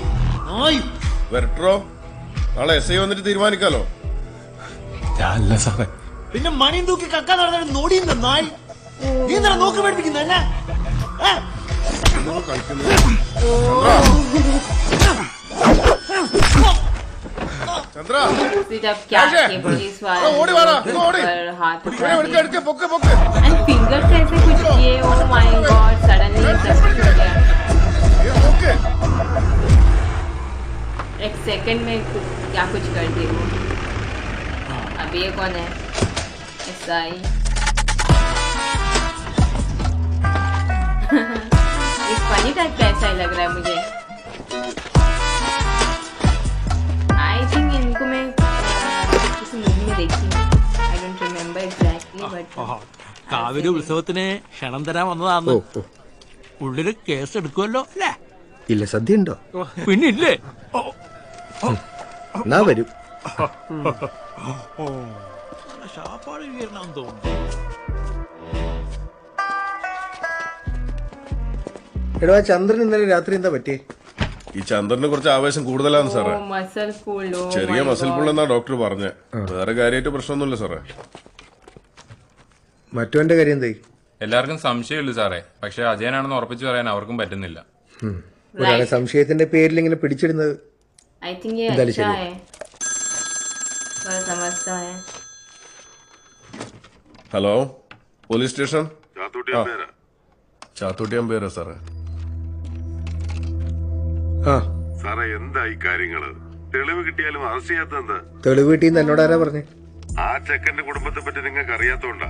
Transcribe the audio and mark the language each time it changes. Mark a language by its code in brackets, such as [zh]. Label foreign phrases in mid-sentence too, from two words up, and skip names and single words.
[ml] വരട്ടോ. നാളെ എസ് ഐ വന്നിട്ട് തീരുമാനിക്കാലോ. ഞാനല്ല സാറേ. പിന്നെ മണിയും തൂക്കി കക്കാൻ നടന്നിട്ട് നോടിയുന്ന നായി. നീ എന്തിനാ നോക്കി മേടിപ്പിക്കുന്നത് എന്നെ? ചന്ദ്ര [hi] जब क्या किए पुलिस वाले पर हाथ उठा दिए [en] and finger [hi] से ऐसे कुछ किए. [en] Oh my God, suddenly [hi] सब कुछ हो गया. एक सेकंड में क्या कुछ कर दी वो. अब ये कौन है? एसआई. एक [en] funny type [hi] का ऐसा ही लग रहा है मुझे. [en] I think [hi] इनको मैं किसी मूवी में देखी हूँ. [en] I don't remember exactly but [ml] കാവിലെ ഉത്സവത്തിന് ക്ഷണം തരാൻ വന്നതാന്ന്. ഉള്ളില് കേസ് എടുക്കുമല്ലോ അല്ലേ? ഇല്ല, സദ്യ ഉണ്ടോ? പിന്നില്ലേ? എന്നാ വരും. ശാപ്പാട് വീരനാന്ന് തോന്നുന്നു. എടാ, ചന്ദ്രൻ ഇന്നലെ രാത്രി എന്താ പറ്റിയേ? ഈ ചന്ദ്രന് കുറച്ച് ആവേശം കൂടുതലാണ് സാറേ. [en] muscle full. [ml] ചെറിയ [en] muscle pull [ml] ഡോക്ടർ പറഞ്ഞേ. വേറെ കാര്യമായിട്ട് പ്രശ്നമൊന്നുമില്ല സാറേ. മറ്റവന്റെ കാര്യം എന്തായി? എല്ലാവർക്കും സംശയമുള്ളൂ സാറേ. പക്ഷെ അജയനാണെന്ന് ഉറപ്പിച്ചു പറയാൻ അവർക്കും പറ്റുന്നില്ല. ഒരാളെ സംശയത്തിന്റെ പേരിൽ ഇങ്ങനെ പിടിച്ചിടുന്നത് [en] I think [hi] ये अच्छा है. थोड़ा समझता है. [ml] ഹലോ, [en] police station. [ml] ചാത്തൂട്ടി അമ്പേരാ സാറേ. ആ സാറേ, എന്തായി കാര്യങ്ങള്? തെളിവ് കിട്ടിയാലും അറസ്റ്റ് ചെയ്യാത്ത? തെളിവ് കിട്ടിയെന്ന് എന്നോട് ആരാ പറഞ്ഞേ? ആ ചെക്കന്റെ കുടുംബത്തെ പറ്റി നിങ്ങൾക്ക് അറിയാത്തോണ്ടാ.